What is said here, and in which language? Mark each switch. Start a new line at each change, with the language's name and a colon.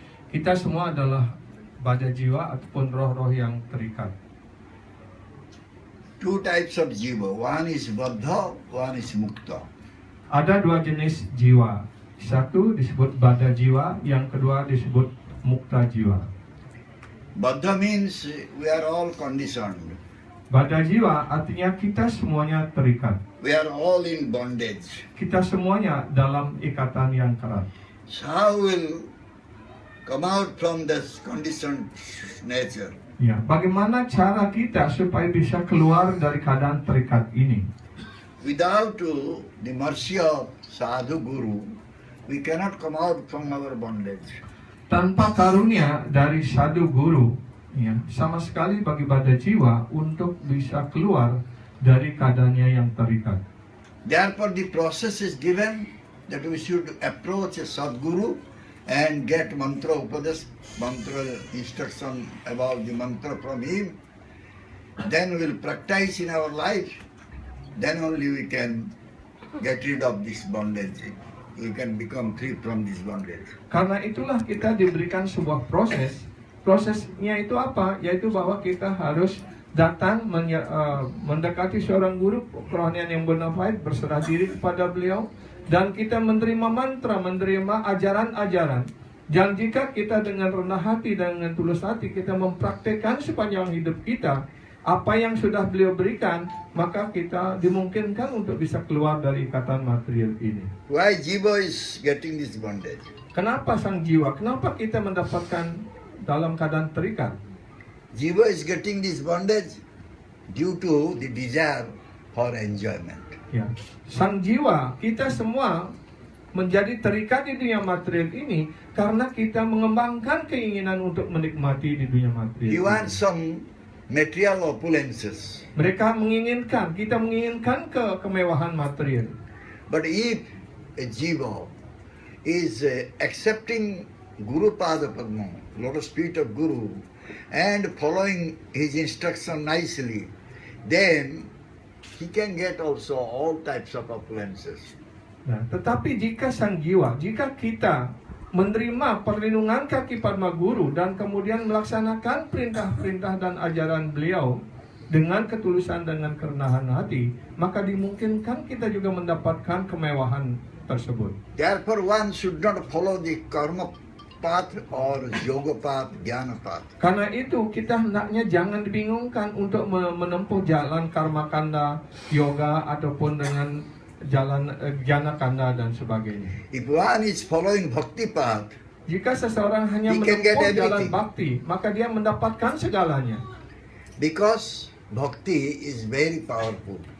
Indonesian: Kita semua adalah badan jiwa ataupun roh-roh yang terikat.
English: Two types of jiva. One is baddha, one is mukta.
Indonesian: Ada dua jenis jiwa. Satu disebut badan jiwa, yang kedua disebut mukta jiwa.
English: Baddha means we are all conditioned.
Indonesian: Badan jiwa artinya kita semuanya terikat.
English: We are all in bondage.
Indonesian: Kita semuanya dalam ikatan yang kerat.
English: So how will come out from this conditioned nature?
Indonesian: Ya, bagaimana cara kita supaya bisa keluar dari keadaan terikat ini?
English: Without the mercy of sadhu guru, we cannot come out from our bondage.
Indonesian: Tanpa karunia dari sadhu guru, ya, sama sekali bagi badan jiwa untuk bisa keluar dari keadaannya yang terikat.
English: Therefore, the process is given that we should approach a sadguru and get mantra upadesh, mantra instruction about the mantra from him. Then we will practice in our life. Then only we can get rid of this bondage. We can become free from this bondage.
Indonesian: Karena itulah kita diberikan sebuah proses. Prosesnya itu apa? Yaitu bahwa kita harus datang mendekati seorang guru kerohanian yang bonafide, berserah diri kepada beliau, dan kita menerima mantra, menerima ajaran-ajaran. Dan jika kita dengan rendah hati dan dengan tulus hati kita mempraktekkan sepanjang hidup kita apa yang sudah beliau berikan, maka kita dimungkinkan untuk bisa keluar dari ikatan material ini.
English: Why jiva is getting this bondage?
Indonesian: Kenapa sang jiwa? Kenapa kita mendapatkan dalam keadaan terikat?
English: Jiva is getting this bondage due to the desire for enjoyment.
Indonesian: Ya, sang jiwa, kita semua menjadi terikat di dunia material ini karena kita mengembangkan keinginan untuk menikmati di dunia material.
English: He wants some material opulences.
Indonesian: Mereka menginginkan, kita menginginkan kemewahan material.
English: But if a jiva is accepting Guru Pada Padma, lotus feet of Guru, and following his instruction nicely, then he can get also all types of opulences.
Indonesian: Nah, tetapi jika sang jiwa, jika kita menerima perlindungan kaki Padma Guru dan kemudian melaksanakan perintah-perintah dan ajaran beliau dengan ketulusan, dengan kerendahan hati, maka dimungkinkan kita juga mendapatkan kemewahan tersebut.
English: Therefore, one should not follow the karma path or yoga path, jnana path.
Indonesian: Karena itu kita hendaknya jangan dibingungkan untuk menempuh jalan karma kanda, yoga ataupun dengan jalan jana kanda dan sebagainya.
English: If one is following bhakti path,
Indonesian: jika seseorang hanya
English: he can get
Indonesian: menempuh jalan
English: everything.
Indonesian: bakti, maka dia mendapatkan segalanya.
English: Because bhakti is very powerful.